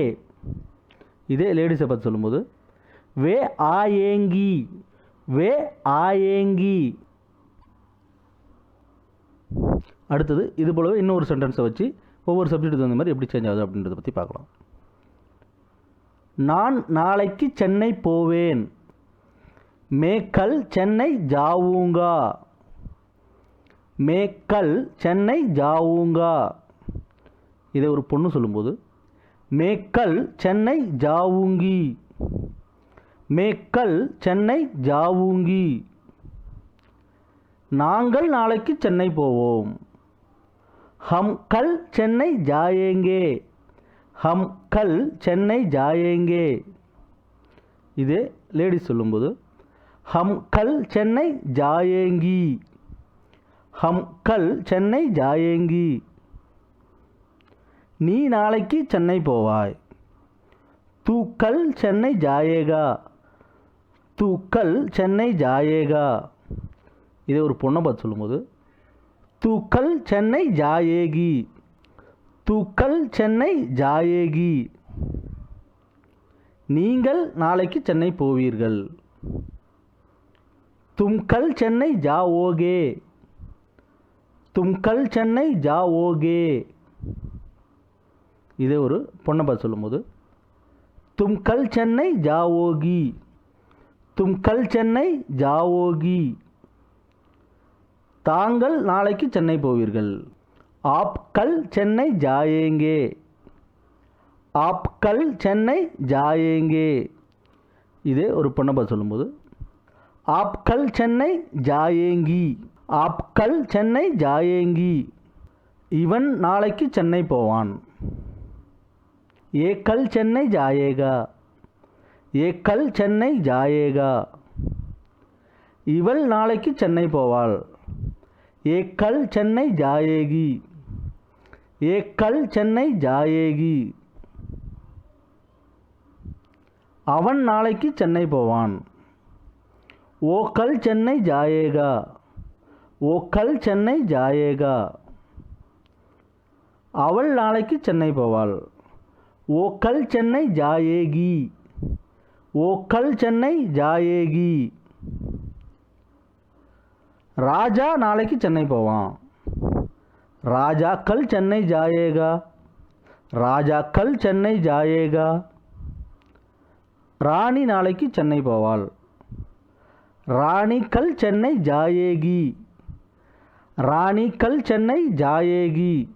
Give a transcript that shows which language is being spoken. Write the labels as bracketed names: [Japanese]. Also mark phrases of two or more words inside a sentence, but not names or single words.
[Tamil] இதே லேடிஸை பார்த்து சொல்லும்போது [Hindi] वे आएंगी, वे आएंगी. [Tamil] அடுத்தது இது போலவே இன்னொரு சென்டென்ஸை வச்சு ஒவ்வொரு சப்ஜெக்ட்டுக்கு தகுந்த மாதிரி எப்படி சேஞ்ச் ஆகுது அப்படின்றத பற்றி பார்க்கலாம். நான் நாளைக்கு சென்னை போவேன், [Hindi] मैं कल चेन्नई जाऊंगा, मैं कल चेन्नई जाऊंगा. [Tamil] இதை ஒரு பொண்ணு சொல்லும்போது [Hindi] मैं कल चेन्नई जाऊंगी, मैं कल चेन्नई जाऊंगी. [Tamil] நாங்கள் நாளைக்கு சென்னை போவோம், [Hindi] हम कल चेन्नई जाएंगे, हम कल चेन्नई जाएंगे. [Tamil] இதே லேடிஸ் சொல்லும்போது [Hindi] हम कल चेन्नई जाएंगी, हम कल चेन्नई जाएंगी. [Tamil] நீ நாளைக்கு சென்னை போவாய், [Hindi] तू कल चेन्नई जाएगा, तू कल चेन्नई जाएगा. [Tamil] இதே ஒரு பொண்ணை பார்த்து சொல்லும்போது [Hindi] तू कल चेन्नई जाएगी, तू कल चेन्नई जाएगी. [Tamil] நீங்கள் நாளைக்கு சென்னை போவீர்கள். [Hindi] तुम कल चेन्नई जाओगे, तुम कल चेन्नई जाओगे. [Tamil] இதே ஒரு பொண்ணை பார்த்து சொல்லும்போது [Hindi] तुम कल चेन्नई जाओगी, तुम कल चेन्नई जाओगी. [Tamil] தாங்கள் நாளைக்கு சென்னை போவீர்கள். [Hindi] आप कल चेन्नई जाएंगे, आप कल चेन्नई जाएंगे. [Tamil] இதே ஒரு பொண்ணை பார்த்து சொல்லும்போது [Hindi] आप कल चेन्नई जाएंगी, आप कल चेन्नई जाएंगी. [Tamil] இவன் நாளைக்கு சென்னை போவான். [Hindi] ये कल चेन्नई जाएगा, ये कल चेन्नई जाएगा. [Tamil] இவள் நாளைக்கு சென்னை போவாள். [Hindi] ये कल चेन्नई जाएगी, ये कल चेन्नई जाएगी. [Tamil] அவன் நாளைக்கு சென்னை போவான். [Hindi] वो कल चेन्नई जाएगा, वो कल चेन्नई जाएगा. [Tamil] அவள் நாளைக்கு சென்னை போவாள். [Hindi] वो कल चेन्नई जाएगी, वो कल चेन्नई जाएगी. [Tamil] ராஜா நாளைக்கு சென்னை போவான். [Hindi] ராஜா कल चेन्नई जाएगा, ராஜா कल चेन्नई जाएगा. [Tamil] ராணி நாளைக்கு சென்னை போவாள். [Hindi] ராணி कल चेन्नई जाएगी, ராணி कल चेन्नई जाएगी.